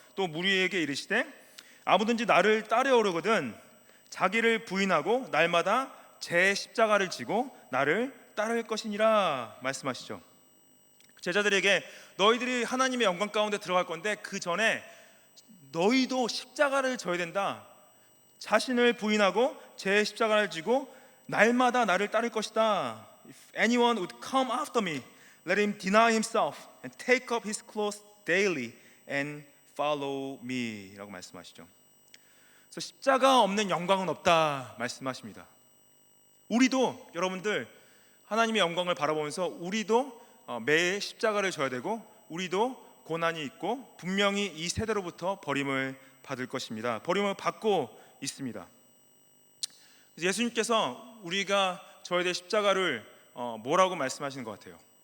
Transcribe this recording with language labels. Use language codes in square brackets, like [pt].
[ko] 또 무리에게 이르시되 아무든지 나를 따르오르거든 자기를 부인하고 날마다 제 십자가를 지고 나를 따를 것이니라 말씀하시죠. 제자들에게 너희들이 하나님의 영광 가운데 들어갈 건데 그 전에 너희도 십자가를 져야 된다. 자신을 부인하고 제 십자가를 지고 날마다 나를 따를 것이다 [en] If anyone would come after me, let him deny himself and take up his cross daily and follow me 라고 말씀하시죠. [ko] 그래서 십자가 없는 영광은 없다 말씀하십니다. 우리도 여러분들 하나님의 영광을 바라보면서 우리도 매일 십자가를 져야 되고 우리도 고난이 있고 분명히 이 세대로부터 버림을 받을 것입니다. 버림을 받고 있습니다. 예수님께서 우리가 져야 될 십자가를 뭐라고 말씀하시는 것 같아요?